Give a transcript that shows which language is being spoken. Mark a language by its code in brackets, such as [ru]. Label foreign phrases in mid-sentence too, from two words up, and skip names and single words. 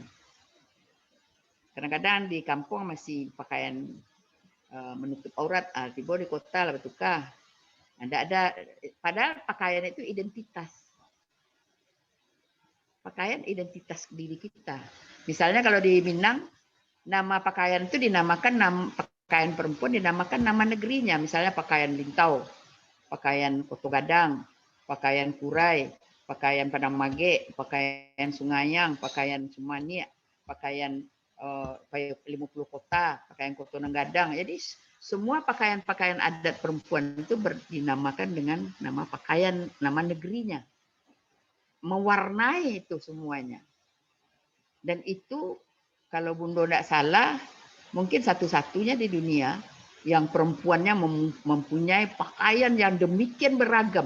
[id] Kadang-kadang di kampung masih pakaian menutup aurat, tiba di kota lah bertukar. Ada, padahal pakaian itu identitas. Pakaian identitas diri kita. Misalnya kalau di Minang, nama pakaian itu dinamakan pakaian perempuan dinamakan nama negerinya. Misalnya pakaian Lintau, pakaian Koto Gadang, pakaian Kurai, pakaian Padang Mage, pakaian Sungayang, pakaian Sumania, pakaian 50 kota, pakaian Koto Nenggadang. Jadi semua pakaian-pakaian adat perempuan itu dinamakan dengan nama pakaian, nama negerinya. Mewarnai itu semuanya. Dan itu kalau Bundo tidak salah, mungkin satu-satunya di dunia yang perempuannya mempunyai pakaian yang demikian beragam.